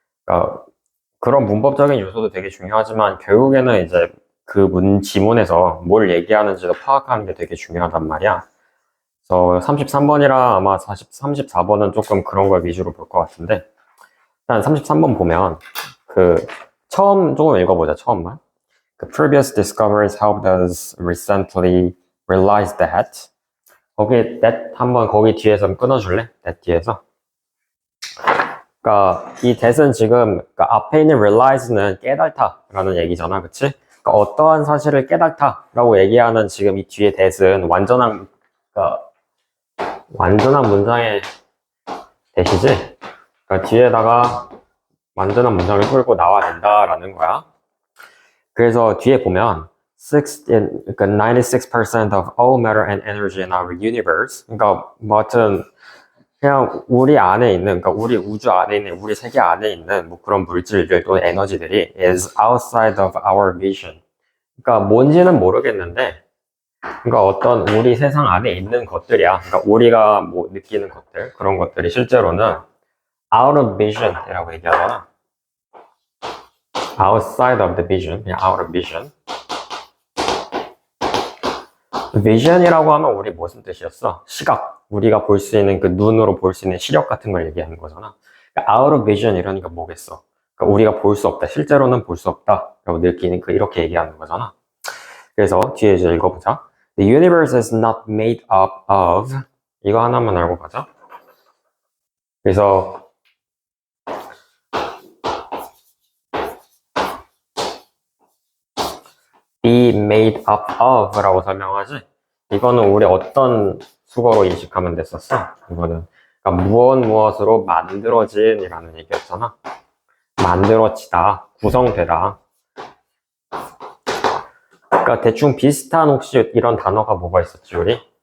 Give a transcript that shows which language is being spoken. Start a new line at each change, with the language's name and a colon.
Korean: 그러니까 그런 문법적인 요소도 되게 중요하지만 결국에는 이제 그 지문에서 뭘 얘기하는지도 파악하는 게 되게 중요하단 말이야. 그래서 33번이랑 아마 34번은 조금 그런 걸 위주로 볼 것 같은데 일단 33번 보면 그 처음 조금 읽어보자. 처음만. 그
English: previous discoveries helped us recently realize that
Korean: 거기
English: that
Korean: 한번 거기 뒤에서 끊어줄래? that 뒤에서. 그러니까 이 that은 지금 그러니까 앞에 있는 realize는 깨달다라는 얘기잖아, 그치? 그러니까 어떠한 사실을 깨달다라고 얘기하는 지금 이 뒤에 that은 완전한 그러니까 완전한 문장의 that이지. 그러니까 뒤에다가 완전한 문장을 끌고 나와야 된다라는 거야. 그래서 뒤에 보면 그러니까
English: 96% of all matter and energy in our universe.
Korean: 그러니까 뭐 하여튼 그냥 우리 안에 있는, 그러니까 우리 우주 안에 있는, 우리 세계 안에 있는 뭐 그런 물질들 또는 에너지들이
English: is outside of our vision.
Korean: 그러니까 뭔지는 모르겠는데, 그러니까 어떤 우리 세상 안에 있는 것들이야. 그러니까 우리가 뭐 느끼는 것들, 그런 것들이 실제로는
English: out of vision
Korean: 이라고 얘기하잖아.
English: outside of the vision,
Korean: 그냥
English: out of vision.
Korean: vision이라고 하면 우리 무슨 뜻이었어? 시각. 우리가 볼 수 있는 그 눈으로 볼 수 있는 시력 같은 걸 얘기하는 거잖아. 그러니까
English: out of vision
Korean: 이러니까 뭐겠어? 그러니까 우리가 볼 수 없다. 실제로는 볼 수 없다. 라고 느끼는 이렇게 얘기하는 거잖아. 그래서 뒤에 이제 읽어보자.
English: The universe is not made up of
Korean: 이거 하나만 알고 가자. 그래서
English: be made up of
Korean: 라고 설명하지? 이거는 우리 어떤 수거로 인식하면 됐었어? 이거는 그러니까 무엇으로 만들어진 이라는 얘기였잖아. 만들어지다, 구성되다. 그러니까 대충 비슷한 혹시 이런 단어가 뭐가 있었지 우리?